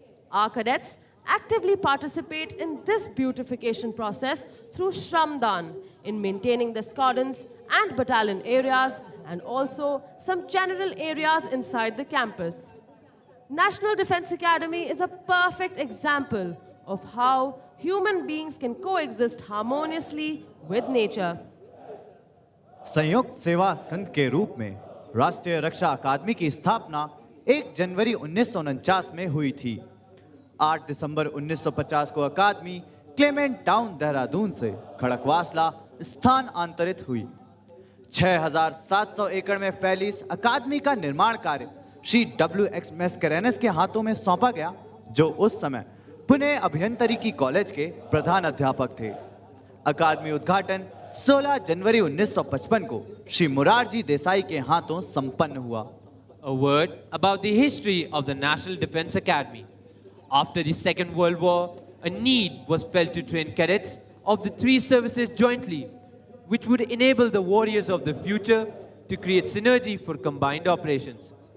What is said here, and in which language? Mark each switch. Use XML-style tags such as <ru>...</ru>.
<en>Our cadets actively participate in this beautification process through Shramdan in maintaining the gardens and battalion areas and also some general areas inside the campus. National Defense Academy is a perfect example of how human beings can coexist harmoniously with nature.</en> <hi>संयुक्त सेवा स्कंद के रूप में राष्ट्रीय रक्षा अकादमी की स्थापना 1 जनवरी 1949 में हुई थी। 8 दिसंबर 1950 को अकादमी क्लेमेंट टाउन देहरादून से खड़कवासला स्थानांतरित हुई। 6,700 एकड़ में फैली इस अकादमी का निर्माण कार्य श्री W.X. मैस्करेनस के हाथों में सौंपा गया, जो उस समय पुणे अभियंत्रिकी कॉलेज के प्रधान अध्यापक थे। अकादमी उद्घाटन 16 जनवरी 1955 को श्री मुरारजी देसाई के हाथों संपन्न हुआ।</hi> <en>A word about the history of the National Defense Academy. After the Second World War, a need was felt to train cadets of the 3 services jointly, which would enable the warriors of the future to create synergy for combined operations.</en>